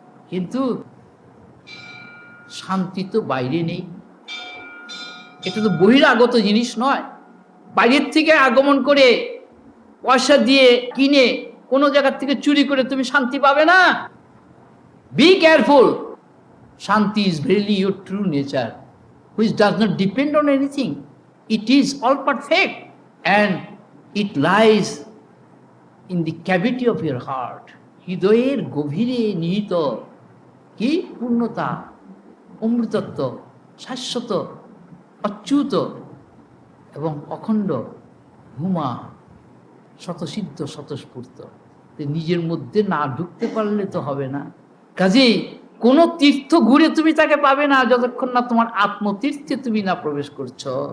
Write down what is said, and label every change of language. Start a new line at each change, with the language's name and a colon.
Bangla: কিন্তু শান্তি তো বাইরে নেই, এটা তো বহিরাগত জিনিস নয়। বাইরের থেকে আগমন করে পয়সা দিয়ে কিনে কোনো জায়গার থেকে চুরি করে তুমি শান্তি পাবে না।
English: Be careful. Shanti is verily your true nature, which does not depend on anything. It is all perfect and it lies in the cavity of your heart.
Bangla: হৃদয়ের গভীরে নিহিত কি পূর্ণতা, অমৃতত্ব, শাশ্বত, অচ্যুত এবং অখণ্ড, হুমা, স্বতঃসিদ্ধ, স্বতঃস্ফূর্ত। নিজের মধ্যে না ঢুকতে পারলে তো হবে না। কাজেই কোনো তীর্থ ঘুরে তুমি তাকে পাবে না যতক্ষণ না তোমার আত্মতীর্থে তুমি না প্রবেশ করছো।